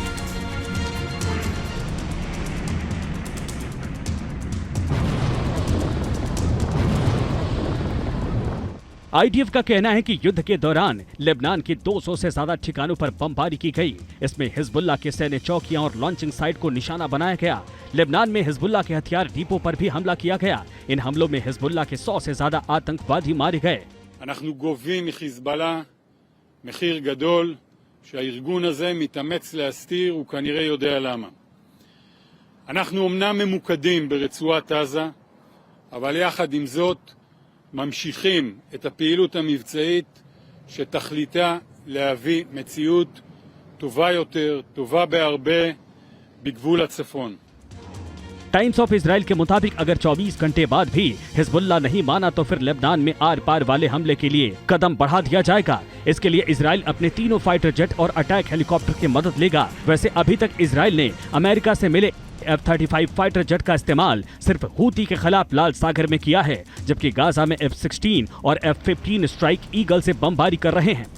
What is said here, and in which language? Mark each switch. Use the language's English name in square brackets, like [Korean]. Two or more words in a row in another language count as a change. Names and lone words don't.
[Hindi] आईडीएफ का कहना है कि युद्ध के दौरान लेबनान के 200 से ज्यादा ठिकानों पर बमबारी की गई। इसमें हिजबुल्लाह के सैन्य चौकियां और [English] launching site [Hindi] को निशाना बनाया गया। लेबनान में हिजबुल्लाह के हथियार डिपो पर भी हमला किया गया। इन हमलों में हिजबुल्लाह के 100 से ज्यादा आतंकवादी मारे गए। [Hebrew] אנחנו גובים מחיזבאללה מחיר גדול שהארגון הזה מתאמץ להסתיר, הוא כנראה יודע למה. אנחנו אמנם ממוקדים ברצועת עזה, אבל יחד עם זאת ממשיכים את הפעילות המבצעית שתכליתה להביא מציאות טובה יותר, טובה בהרבה, בגבול הצפון. [Hindi] टाइम्स ऑफ इजराइल के मुताबिक अगर 24 घंटे बाद भी हिजबुल्लाह नहीं माना तो फिर लेबनान में आर पार वाले हमले के लिए कदम बढ़ा दिया जाएगा। इसके लिए इजराइल अपने तीनों [English] fighter jet [Hindi] और [English] attack helicopter [Hindi] की मदद लेगा। वैसे अभी तक इजराइल ने अमेरिका से मिले F-35 [English] fighter jet [Hindi] का इस्तेमाल सिर्फ हूती के खिलाफ लाल सागर में किया है, जबकि गाजा में F-16 और F-15 स्ट्राइक ईगल से बमबारी कर रहे हैं।